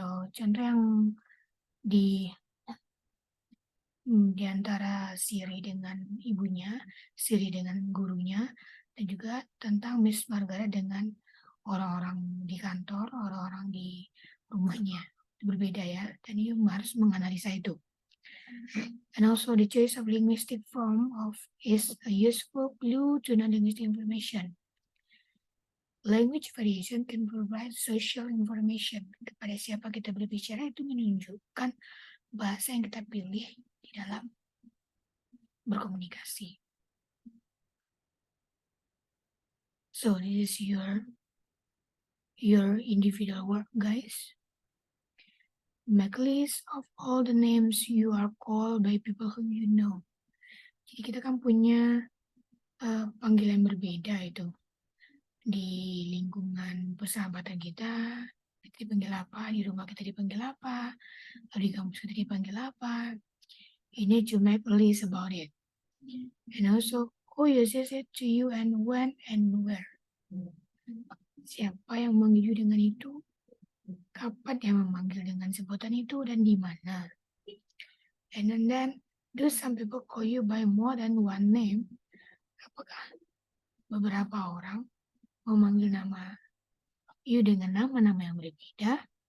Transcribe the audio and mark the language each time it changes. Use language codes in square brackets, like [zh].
[id] Contoh yang di antara Siri dengan ibunya, Siri dengan gurunya, dan juga tentang Miss Margaret dengan orang-orang di kantor, orang-orang di rumahnya. Berbeda ya, dan [en] you [id] harus menganalisa itu. [en] And also the choice of linguistic form is a useful clue to non-linguistic information. Language variation can provide social information. [id] Kepada siapa kita berbicara itu menunjukkan bahasa yang kita pilih di dalam berkomunikasi. [en] So this is your individual work, guys. Make a list of all the names you are called by people whom you know. [id] Jadi kita kan punya panggilan berbeda itu. Di lingkungan persahabatan kita dipanggil apa, di rumah kita dipanggil apa, di kampus kita dipanggil apa. [en] You need to make a list about it. And also, who uses it to you and when and where. [id] Siapa yang memanggil dengan itu, kapan yang memanggil dengan sebutan itu, dan di mana. [en] And then, do some people call you by more than one name? [id] Apakah beberapa orang memanggil nama [en] you [id] dengan nama-nama yang berbeda?